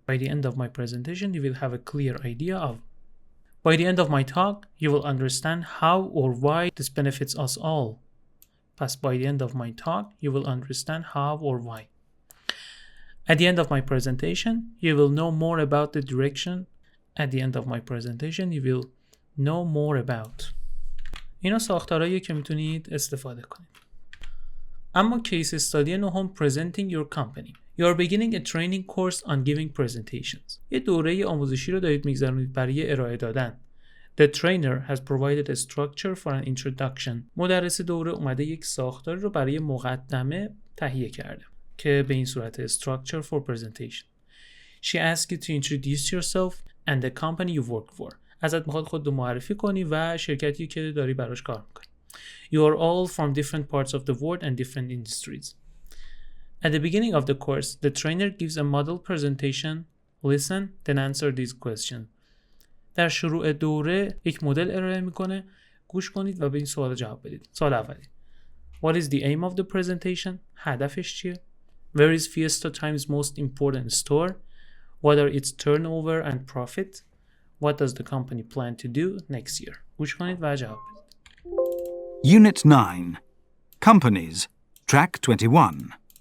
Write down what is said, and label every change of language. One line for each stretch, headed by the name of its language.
English: By the end of my presentation, you will have a clear idea of. By the end of my talk, you will understand how or why this benefits us all. Past by the end of my talk, you will understand how or why. At the end of my presentation, you will know more about the direction. At the end of my presentation, you will know more about.
Persian: اینا ساختارهایی که میتونید استفاده کنید. اما کیس استادی نهم
English: presenting your company. You are beginning a training course on giving presentations.
Persian: یه دوره آموزشی رو دارید میگذرونید برای ارائه دادن.
English: The trainer has provided a structure for an introduction.
Persian: مدرس دوره اومده یک ساختاری رو برای مقدمه تهیه کرده که به این صورت
English: structure for presentation. She asks you to introduce yourself and the company you work for.
Persian: ازت میخواد خود رو معرفی کنی و شرکتی که داری براش کار میکنی.
English: You are all from different parts of the world and different industries. At the beginning of the course, the trainer gives a model presentation. Listen, then answer these questions.
Persian: در شروع دوره یک مدل ارائه میکنه. گوش کنید و به این سوال جواب بدید. سوال اولی.
English: What is the aim of the presentation?
Persian: هدفش چیه؟
English: Where is Fiesta Time's most important store? What are its turnover and profit? What does the company plan to do next year?
Persian: گوش کنید و جواب بدید.
English: Unit 9. Companies. Track 21.